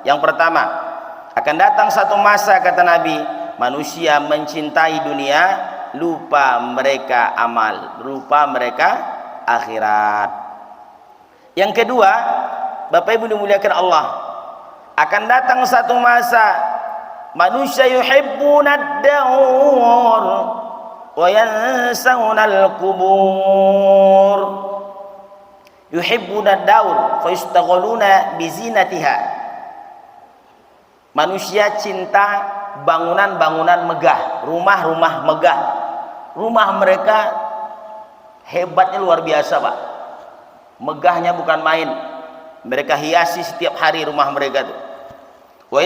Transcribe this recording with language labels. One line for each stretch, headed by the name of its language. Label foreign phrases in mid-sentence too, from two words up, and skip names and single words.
Indonesian: Yang pertama, akan datang satu masa kata Nabi, manusia mencintai dunia, lupa mereka amal, lupa mereka akhirat. Yang kedua, Bapak Ibu dimuliakan Allah, akan datang satu masa manusia
Arabic: يحبون الدور وينسون القبور. يحبون دور فيشتغلون بزينتها.
Indonesian: Manusia cinta bangunan-bangunan megah, rumah-rumah megah. Rumah mereka hebatnya luar biasa, Pak. Megahnya bukan main. Mereka hiasi setiap hari rumah mereka itu.